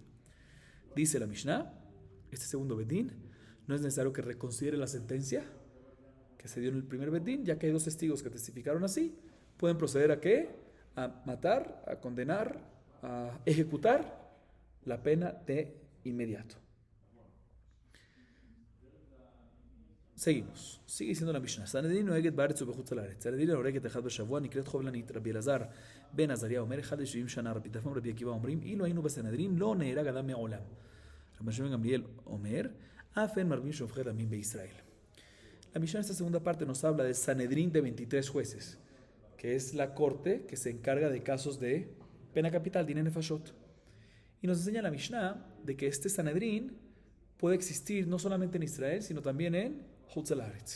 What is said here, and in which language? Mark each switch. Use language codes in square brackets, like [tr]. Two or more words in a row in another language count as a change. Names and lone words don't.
[es] Dice la Mishnah, este segundo bedín no es necesario que reconsidere la sentencia que se dio en el primer bedín, ya que hay dos testigos que testificaron así, pueden proceder ¿a qué? A matar, a condenar, a ejecutar la pena de inmediato. Seguimos. Sigue diciendo la Mishnah. [he] סנהדרין נוהגת בארץ ובחוץ הארץ. סנהדרין הורגת אחד בשבוע נקראת חובלנית. רבי אלעזר בן עזריה אומר 71 שנה. רבי טרפון ורבי עקיבא אומרים אילו היינו בסנהדרין לא נהרג אדם מעולם. רבי שמעון גמליאל אומר אף אין מרבים שופכי דמים בישראל. [es] La Mishnah en esta segunda parte nos habla del Sanedrín de 23 jueces, que es la corte que se encarga de casos de pena capital, [he] דין נפשות. [es] Y nos enseña la Mishnah de que este Sanedrín puede existir no solamente en Israel, sino también en [he] חוץ לארץ.